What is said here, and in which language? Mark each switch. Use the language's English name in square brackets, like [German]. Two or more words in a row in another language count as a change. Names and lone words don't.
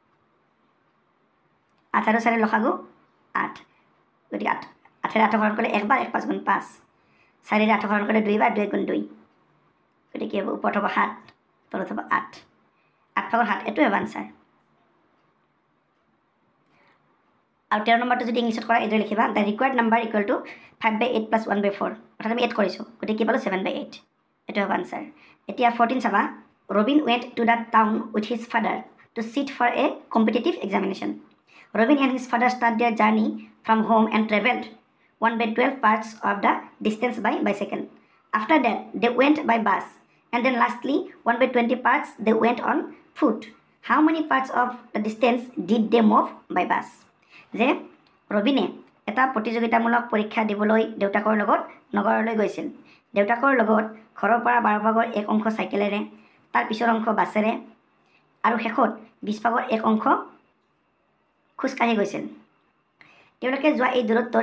[Assamese] 8 আৰু 4 লসাগু 8 গতিকে 8 8 হৰণ কৰিলে 1 বাৰ 1 5 গুণ 5 4 8 হৰণ কৰিলে 2 বাৰ 2 গুণ 2 গতিকে কি হ'ব ওপৰত হ'ব 7 তলত হ'ব 8 8/7 এইটোৱে হ'ব আনসাৰ আৰু 13 নম্বৰটো যদি ইংলিছত কৰা এইদৰে লিখিবা [English] the required number equal to 5/8 + 1/4 [Assamese] অৰ্থাৎ আমি 8 কৰিছোঁ গতিকে কি পালোঁ 7/8 এইটো হ'ব আনসাৰ এতিয়া 14 চাবা [English] Robin went to the town with his father to sit for a competitive examination Robin and his father start their journey from home and travelled 1/12 parts of the distance by bicycle after that they went by bus and then lastly 1/20 parts they went on foot how many parts of the distance did they move by bus [Assamese] যে ৰবিনে এটা প্ৰতিযোগিতামূলক পৰীক্ষা দিবলৈ দেউতাকৰ লগত নগৰলৈ গৈছিল দেউতাকৰ লগত ঘৰৰ পৰা 12/1 অংশ চাইকেলেৰে তাৰ পিছৰ অংশ বাছেৰে আৰু শেষত 20/1 অংশ খোজকাঢ়ি গৈছিল তেওঁলোকে যোৱা এই দূৰত্বৰ